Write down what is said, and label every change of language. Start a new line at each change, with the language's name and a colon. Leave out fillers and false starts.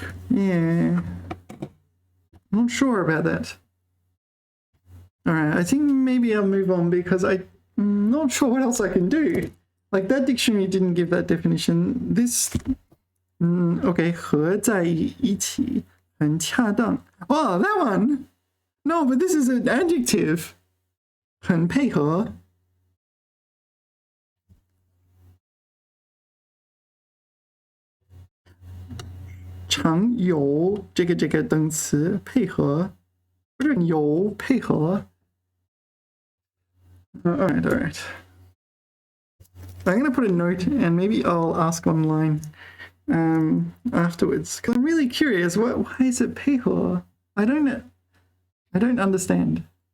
English: Yeah, I'm not sure about that. All right, I think maybe I'll move on because I'm not sure what else I can do. Like that dictionary didn't give that definition. This, okay,
Chinese: 合在一起很恰当.
English: Oh, that one. No, but this is an adjective.
Chinese: 很配合. "常有这个动词配合，不是有配合。
English: all right. I'm going to put a note and maybe I'll ask online afterwards because I'm really curious. Why is it 配合?I don't understand.